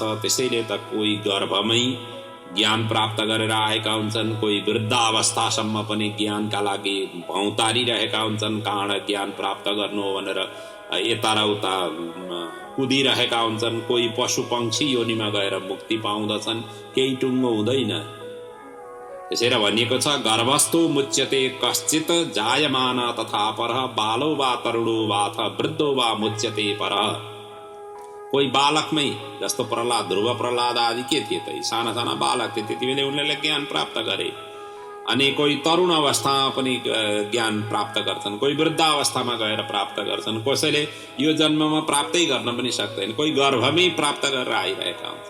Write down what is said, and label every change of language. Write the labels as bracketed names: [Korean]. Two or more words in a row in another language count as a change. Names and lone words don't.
[Nepali] त्यसैले त कोही गर्भमै ज्ञान प्राप्त गरेर आएका हुन्छन्, कोही वृद्धावस्थासम्म पनि ज्ञानका लागि भौतारिरहेका हुन्छन्। कारण ज्ञान प्राप्त गर्नु हो भनेर यता र उता कुदिरहेका हुन्छन्। कोही पशु पंक्षी योनिमा गएर मुक्ति पाउँदछन्, केही टुङ्गो हुँदैन। त्यसैले भनिएको छ [Sanskrit] गर्भस्थो मुच्यते कश्चित जायमान तथा परः बालो वा तरुणो वाथ वृद्धो वा मुच्यते परः। [Nepali] कोही बालकमै जस्तो प्रहलाद, ध्रुव प्रहलाद आदि के थिए त साना साना बालक थिए, त्यति बेला उनले ज्ञान प्राप्त गरे। अनि कोही तरुण अवस्थामा पनि ज्ञान प्राप्त गर्छन्, कोही वृद्ध अवस्थामा गएर प्राप्त गर्छन्, कसैले यो जन्ममा प्राप्तै गर्न पनि सक्दैन, कोही गर्भमै प्राप्त गरेर आइरहेका हुन्छ।